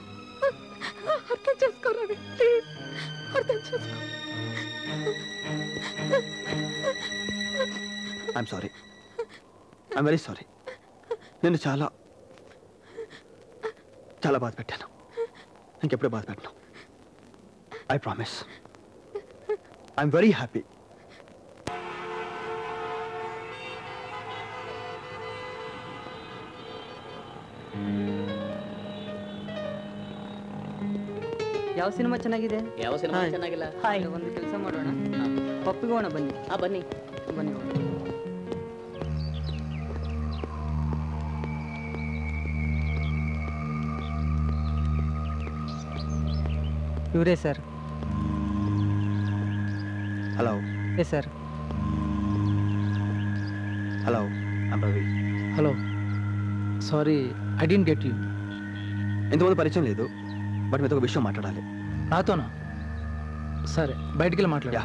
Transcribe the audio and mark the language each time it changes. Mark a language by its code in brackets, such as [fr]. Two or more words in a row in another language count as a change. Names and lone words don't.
[te] అర్థం చేసుకో రవి, ప్లీజ్ అర్థం చేసుకో. [en] I'm sorry, I'm very sorry. [te] నేను చాలా చాలా బాధ పెట్టాను. ఇంకెప్పుడు బాధ పెట్టను. [en] I promise. I'm very happy. [kn] ಯಾವ ಸಿನಿಮಾ ಚೆನ್ನಾಗಿದೆ? ಯಾವ ಸಿನಿಮಾ ಚೆನ್ನಾಗಿಲ್ಲ? ಒಂದು ಕೆಲಸ ಮಾಡೋಣ, ಒಪ್ಪಿಗೋಣ ಬನ್ನಿ. ಬನ್ನಿ ಬನ್ನಿ. ಇವರೇ ಸರ್. [te] హలో. [en] Yes sir. Hello, I'm Ravi. Hello, sorry I don't get you. [te] ఇంతమంది పరిచయం లేదు, బట్ మీతో ఒక విషయం మాట్లాడాలి. నాతోనా? సరే, బయటికి వెళ్ళి మాట్లాడా.